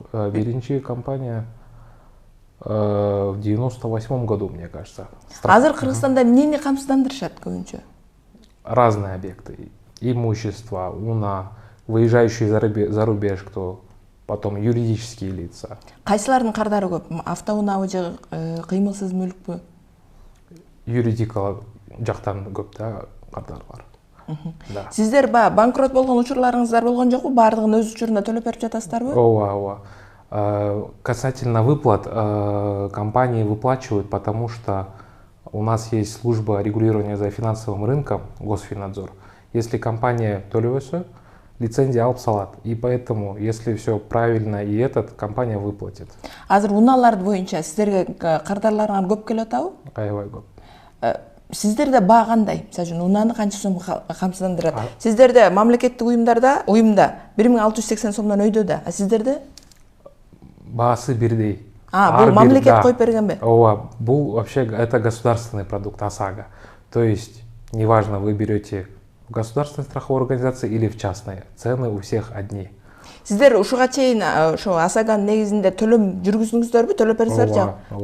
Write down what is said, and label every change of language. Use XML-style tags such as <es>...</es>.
<ky>Биринчи</ky> <ru>компания в 98 году, мне кажется.</ru> <ky>Азыр Кыргызстанда эмнени камсыздандырышат көбүнчө?</ky> <ru>Разные объекты. Имущество, выезжающие за рубеж, кто потом юридические лица.</ru> <ky>Кайсылардын кардары көп? Автоунаабы же кыймылсыз мүлкпү? юридикалык жактан көп да кардар бар.</ky> <ru>Да.</ru> <ky>Сиздер банкрот болгон учурларыңыздар болгон жокпу? Баардыгын өз учурунда төлөп берип жатасыздарбы? Ооба.</ky> <ru>Касательно выплат, компании выплачивают, потому что у нас есть служба регулирования за финансовым рынком, Госфиннадзор. Если</ru> <ky>компания төлөбөсө, лицензия алып салат.</ky> <ru>И поэтому, если все правильно и компания выплатит.</ru> <ky>Азыр унаалар боюнча сиздерге кардарларыңар көп келип атабы? Аябай көп. Сиздерде баа кандай? Мисалы үчүн унааны канча сом камсыздандырат? Сиздерде мамлекеттик уюмда 1680 сомдон өйдө да, а сиздерде? Баасы бирдей. Бул мамлекет коюп бергенби? Ооба, бул</ky> <ru>вообще это государственный продукт ОСАГО. То есть, неважно, вы берете в государственной страховой организации или в частной, цены у всех одни.</ru> <ky>Сиздер ушуга чейин ошо ОСАГОнун негизинде төлөм жүргүздүңүздөрбү, төлөп бердиңиздерби жок?</ky>